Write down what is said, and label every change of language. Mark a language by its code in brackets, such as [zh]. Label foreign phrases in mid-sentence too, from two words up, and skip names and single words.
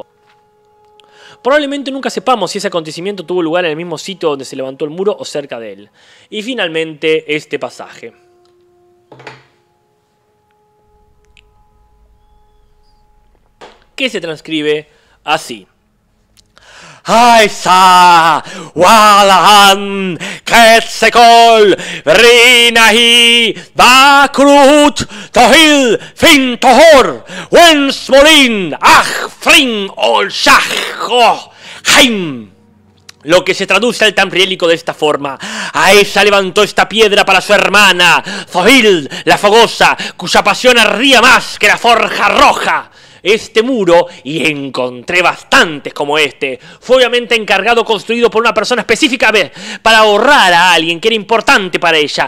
[es] Probablemente nunca sepamos si ese acontecimiento tuvo lugar en el mismo sitio donde se levantó el muro o cerca de él. Y finalmente este pasaje. Que se transcribe así. Aisa, Walahan, Ketsekol, Rinahi, Bakrut, Tohil, Fin Tohor, Wensmolin, Frin, Ol Shach, Haim. Lo que se traduce al tamriélico de esta forma. Aesa levantó esta piedra para su hermana, Zohil, la fogosa, cuya pasión ardía más que la forja roja. Este muro, y encontré bastantes como este, fue obviamente construido por una persona específica para ahorrar a alguien que era importante para ella.